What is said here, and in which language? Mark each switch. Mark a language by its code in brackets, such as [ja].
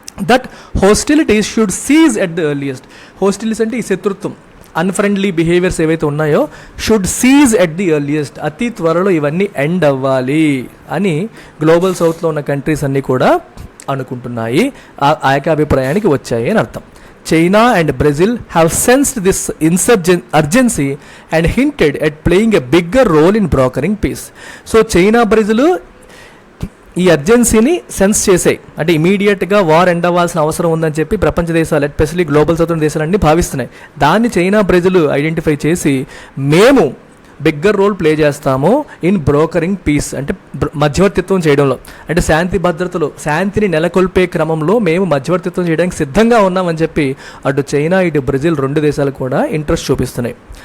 [en] That hostilities should cease at the earliest. [te] హోస్టిలిటీస్ అంటే ఈ శత్రుత్వం, అన్ఫ్రెండ్లీ బిహేవియర్స్ ఏవైతే ఉన్నాయో [en] should cease at the earliest, [te] అతి త్వరలో ఇవన్నీ ఎండ్ అవ్వాలి అని గ్లోబల్ సౌత్లో ఉన్న కంట్రీస్ అన్నీ కూడా అనుకుంటున్నాయి, ఆ ఏకాభిప్రాయానికి వచ్చాయి అని అర్థం. [en] China and Brazil have sensed this urgency and hinted at playing a bigger role in brokering peace. [te] So China, Brazil ఈ అర్జెన్సీని సెన్స్ చేసాయి, అంటే ఇమీడియట్గా వార్ ఎండ్ అవ్వాల్సిన అవసరం ఉందని చెప్పి ప్రపంచ దేశాలు, ఎస్పెషల్లీ గ్లోబల్ సౌత్ దేశాలన్నీ భావిస్తున్నాయి. దాన్ని చైనా, బ్రెజిల్ ఐడెంటిఫై చేసి మేము బిగ్గర్ రోల్ ప్లే చేస్తాము [en] in brokering peace, [te] అంటే మధ్యవర్తిత్వం చేయడంలో, అంటే శాంతిని నెలకొల్పే క్రమంలో మేము మధ్యవర్తిత్వం చేయడానికి సిద్ధంగా ఉన్నామని చెప్పి అటు చైనా ఇటు బ్రెజిల్ 2 దేశాలు కూడా ఇంట్రెస్ట్ చూపిస్తున్నాయి.